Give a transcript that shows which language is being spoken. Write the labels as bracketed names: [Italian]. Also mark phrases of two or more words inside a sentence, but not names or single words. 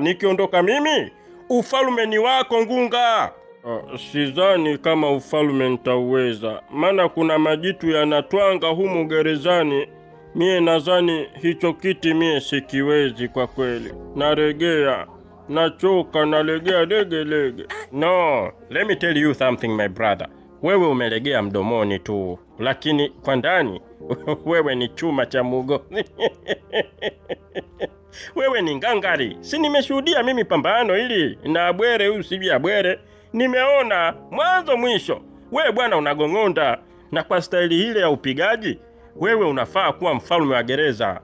[Swahili] Nikiondoka mimi, ufalme ni wako Ngunga. Sidhani kama ufalme nitauweza, maana kuna majitu yanatwanga humu gerezani. Mie nadhani hicho kiti mie sikiwezi kwa kweli. Naregea, nachoka, nalegea lege. [English] No, let me tell you something my brother. [Swahili] Wewe umelegea mdomoni tu, lakini kwa ndani wewe ni chuma cha mugozi. Wewe ni ngangari. Si nimeshuhudia mimi pambano hili na Abwere huyu sibi Abwere. Nimeona mwanzo mwisho. Wewe bwana unagongonda, na kwa staili ile ya upigaji wewe unafaa kuwa mfalme wa gereza.